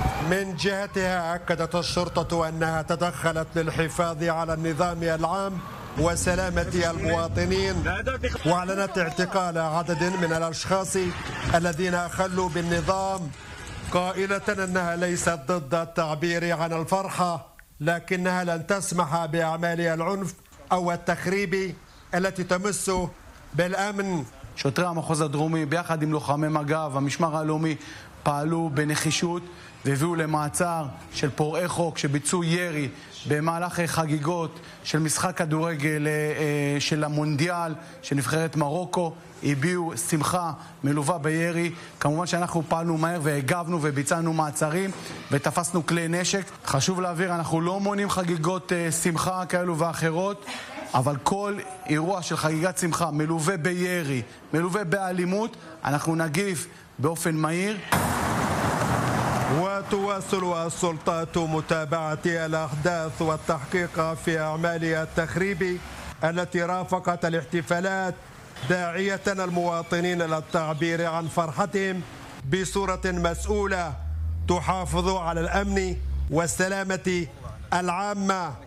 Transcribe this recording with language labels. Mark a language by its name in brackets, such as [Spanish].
[Arabic] من جهتها أكدت الشرطة أنها تدخلت للحفاظ على النظام العام وسلامة المواطنين، وأعلنت اعتقال عدد من الأشخاص الذين أخلوا بالنظام، قائلة أنها ليست ضد التعبير عن الفرحة لكنها لن تسمح بأعمال العنف أو التخريب التي تمس بالأمن. [Hebrew] שוטרי המחוז הדרומי ביחד עם לוחמי מג"ב המשמר הלאומי פעלו בנחישות והביאו למעצר של פורעי חוק שביצעו ירי במהלך חגיגות של משחק כדורגל של המונדיאל שנבחרת מרוקו, הביאו שמחה מלווה בירי. כמובן שאנחנו פעלנו מהר והגבנו וביצענו מעצרים ותפסנו כלי נשק. חשוב להעביר, אנחנו לא מונים חגיגות שמחה כאלו ואחרות, אבל כל אירוע של חגיגת שמחה מלווה בירי, מלווה באלימות, אנחנו נגיב באופן מהיר. [Arabic] وتواصل السلطات متابعة الأحداث والتحقيق في أعمال التخريب التي رافقت الاحتفالات، داعية المواطنين للتعبير عن فرحتهم بصورة مسؤولة تحافظ على الأمن والسلامة العامة.